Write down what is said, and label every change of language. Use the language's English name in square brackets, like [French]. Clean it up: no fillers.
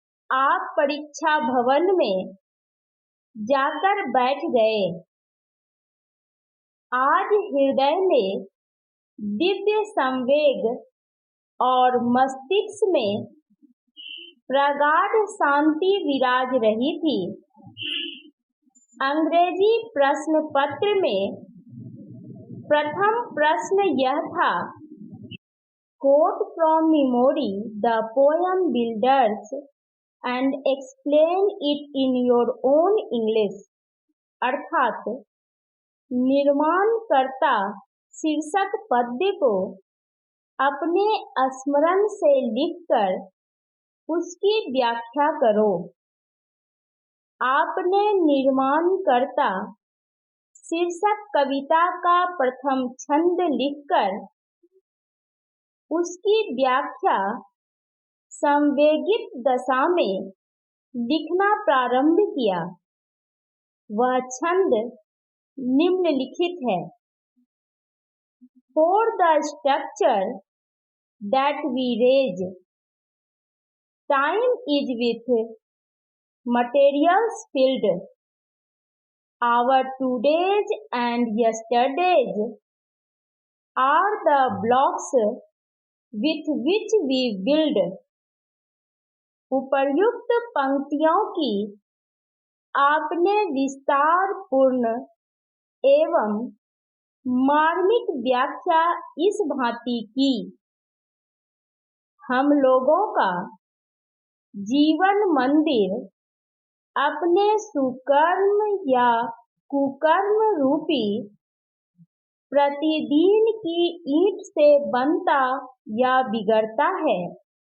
[Hindi] आप परीक्षा भवन में जाकर बैठ गए। आज हृदय में दिव्य संवेग और मस्तिष्क में प्रगाढ़ शांति विराज रही थी। अंग्रेजी प्रश्न पत्र में प्रथम प्रश्न यह था, [English] quote from memory the poem Builders and explain it in your own English। [Hindi] अर्थात निर्माणकर्ता शीर्षक पद्य को अपने स्मरण से लिखकर उसकी व्याख्या करो। आपने निर्माणकर्ता शीर्षक कविता का प्रथम छंद लिखकर उसकी व्याख्या संवेगित दशा में लिखना प्रारंभ किया। वह छंद निम्नलिखित है। [English] For the structure that we raise, time is with materials filled. Our todays and yesterdays are the blocks with which we build। [Hindi] उपर्युक्त पंक्तियों की आपने विस्तार पूर्ण एवं मार्मिक व्याख्या इस भांति की। हम लोगों का जीवन मंदिर अपने सुकर्म या कुकर्म रूपी प्रतिदिन की ईंट से बनता या बिगड़ता है।